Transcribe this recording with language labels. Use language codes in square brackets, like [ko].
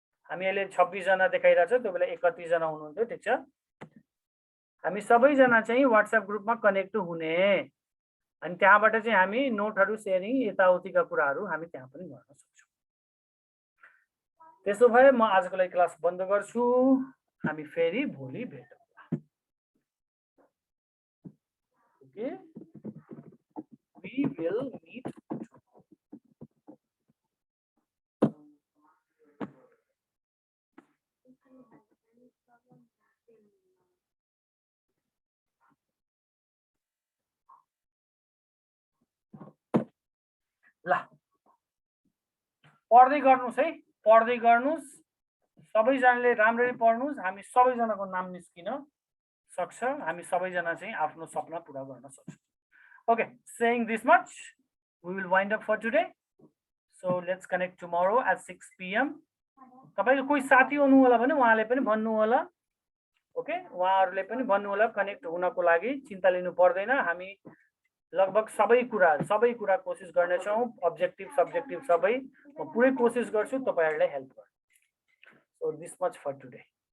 [ne] हामी अहिले 26 जना देखाइरहेछ, त्यो बेला 31 जना हुनुहुन्थ्यो, ठिक छ। हामी सबैजना चाहिँ व्हाट्सएप ग्रुपमा कनेक्ट हुने, अनि त्यहाँबाट चाहिँ हामी नोटहरू सेयरिङ यताउतिका कुराहरू हामी त्यहाँ पनि गर्न सक्छौँ। त्यसो भए म आजको लागि क्लास बन्द गर्छु, हामी फेरि भोलि भेटौँला। [en] Okay, we will meet. [ne] ल पढ्दै गर्नुस् है, पढ्दै गर्नुस्, सबैजनाले राम्ररी पढ्नुस्, हामी सबैजनाको नाम निस्किन सक्छ, हामी सबैजना चाहिँ आफ्नो सपना पूरा गर्न सक्छौँ। [en] Okay, saying this much, we will wind up for today. So let's connect tomorrow at 6 PM. [ne] तपाईको कोही साथी हुनु होला भने उहाँले पनि भन्नु होला। ओके, उहाँहरुले पनि भन्नु होला कनेक्ट हुनको लागि, चिन्ता लिनु पर्दैन। हामी लगभग सबै कुरा कोसिस गर्ने छौं, अब्जेक्टिभ सब्जेक्टिभ सबै म पुरै कोसिस गर्छु तपाईहरुलाई हेल्प गर्न। [en] So this much for today.